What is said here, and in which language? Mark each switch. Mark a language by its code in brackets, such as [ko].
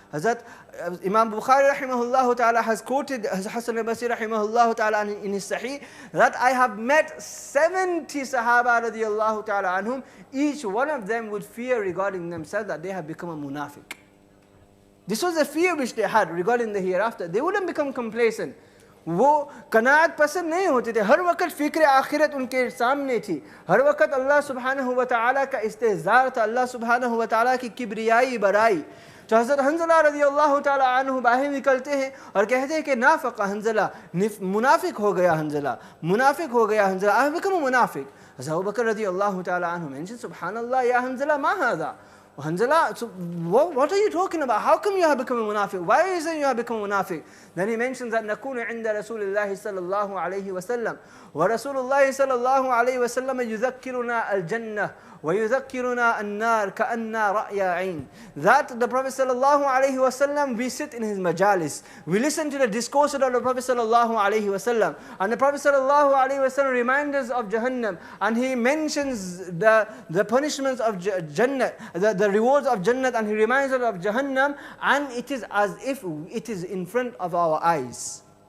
[en] Hazrat Imam Bukhari rahimahullah ta'ala has quoted Hasan al-Basri rahimahullah ta'ala in his Sahih that I have met 70 Sahaba radiyallahu ta'ala anhum. Each one of them would fear regarding themselves that they have become a munafiq. This was the fear which they had regarding the hereafter. They wouldn't become complacent. [hi] वो कनात पसंद नहीं होते थे. हर वक्त फ़िक्र आखिरत उनके सामने थी. हर वक्त अल्लाह सुब्हानहु व तआला का इस्तेज़ार था, अल्लाह सुब्हानहु व तआला की किब्रियाई बड़ाई. तो हज़रत हंज़ला रज़ियल्लाहु ताला अन्हु बाहर निकलते हैं और कहते हैं कि [ar] नाफ़क़ा हंज़ला, [hi] मुनाफिक हो गया Hanzala. [en] I have become a munafiq. Abu Bakr radiallahu ta'ala anhu mentioned, [ar] Subhanallah, ya Hanzala, ma hadha? [en] Hanzala, so what are you talking about? How come you have become a munafiq? Why is it you have become a munafiq? Then he mentions that [ar] نكون عند رسول الله صلى الله عليه وسلم ورسول الله صلى الله عليه وسلم يذكرنا الجنة ويذكرنا النار كأننا رأي عين. [en] That the Prophet sallallahu alaihi wasallam, we sit in his majalis, we listen to the discourse of the Prophet sallallahu alaihi wasallam, and the Prophet sallallahu alaihi wasallam reminds us of Jahannam, and he mentions the punishments of Jannah, the rewards of Jannah, and he reminds us of Jahannam, and it is as if it is in front of our eyes.